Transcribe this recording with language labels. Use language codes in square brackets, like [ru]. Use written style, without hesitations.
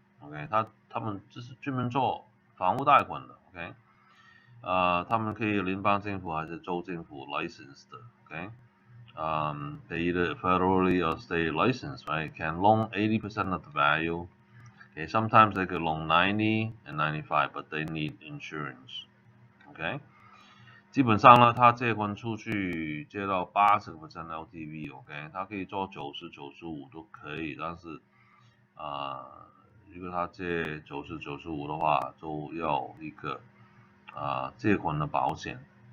[zh] OK， 他们就是专门做房屋贷款的 ，OK。他们可以联邦政府还是州政府 license 的 ，OK。 [en] They either federally or state license, right? Can loan 80% of the value. Okay, sometimes they could loan 90 and 95, but they need insurance. [zh] OK， 基本上呢，他借款出去借到80% LTV，OK， 他可以做90、95都可以，但是如果他借90、95的话，就要一个借款的保险。